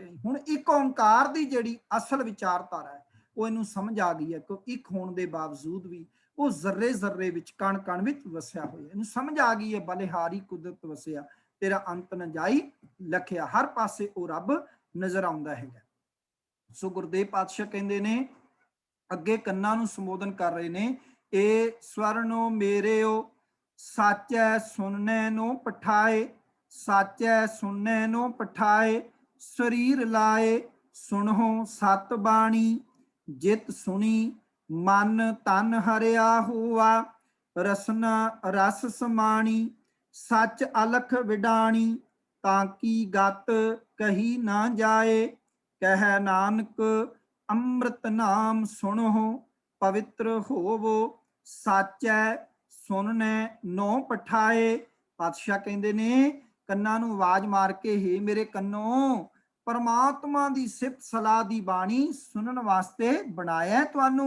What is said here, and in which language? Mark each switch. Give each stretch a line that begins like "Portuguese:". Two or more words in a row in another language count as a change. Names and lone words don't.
Punjabi: ਹੁਣ ਇੱਕ ਓੰਕਾਰ ਦੀ ਜਿਹੜੀ ਅਸਲ ਵਿਚਾਰਧਾਰਾ ਹੈ, ਉਹ ਇਹਨੂੰ ਸਮਝ ਆ ਗਈ ਹੈ ਕਿ ਇੱਕ ਹੋਣ ਦੇ ਬਾਵਜੂਦ ਵੀ ਉਹ ਜ਼ਰਰੇ ਜ਼ਰਰੇ ਵਿੱਚ, ਕਣ ਕਣ ਵਿੱਚ ਵਸਿਆ ਹੋਇਆ। ਇਹਨੂੰ ਸਮਝ ਆ ਗਈ ਹੈ, ਬਲਿਹਾਰੀ ਕੁਦਰਤ ਵਸਿਆ, ਤੇਰਾ ਅੰਤ ਨ ਜਾਈ ਲਖਿਆ। ਹਰ ਪਾਸੇ ਉਹ ਰੱਬ ਨਜ਼ਰ ਆਉਂਦਾ ਹੈਗਾ। ਸੋ ਗੁਰਦੇਵ ਪਾਤਸ਼ਾਹ ਕਹਿੰਦੇ ਨੇ, ਅੱਗੇ ਕੰਨਾਂ ਨੂੰ ਸੰਬੋਧਨ ਕਰ ਰਹੇ ਨੇ, ਇਹ ਸਵਰਨੋ ਮੇਰਿਓ ਸਾਚੈ ਸੁਣਨੈ ਨੋ ਪਠਾਏ, ਸਾਚੈ ਸੁਣਨੈ ਨੋ ਪਠਾਏ, ਸਰੀਰਿ ਲਾਏ ਸੁਣਹੁ ਸਤਿ ਬਾਣੀ, ਜਿਤੁ ਸੁਣੀ ਮਨੁ ਤਨੁ ਹਰਿਆ ਹੋਆ, ਰਸਨਾ ਰਸਿ ਸਮਾਣੀ, ਸਚੁ ਅਲਖ ਵਿਡਾਣੀ, ਤਾ ਕੀ ਗਤਿ ਕਹੀ ਨ ਜਾਏ, ਕਹੈ ਨਾਨਕ ਅੰਮ੍ਰਿਤ ਨਾਮ ਸੁਣੋ, ਪਵਿੱਤਰ ਹੋਵੋ, ਸਾਚੈ ਸੁਣਨੇ ਨੋ ਪਠਾਏ। ਪਾਤਸ਼ਾਹ ਕਹਿੰਦੇ ਨੇ ਕੰਨਾਂ ਨੂੰ ਆਵਾਜ਼ ਮਾਰ ਕੇ, ਹੀ ਮੇਰੇ ਕੰਨੋਂ ਪਰਮਾਤਮਾ ਦੀ ਸਿਫਤ ਸਲਾਹ ਦੀ ਬਾਣੀ ਸੁਣਨ ਵਾਸਤੇ ਬਣਾਇਆ ਤੁਹਾਨੂੰ।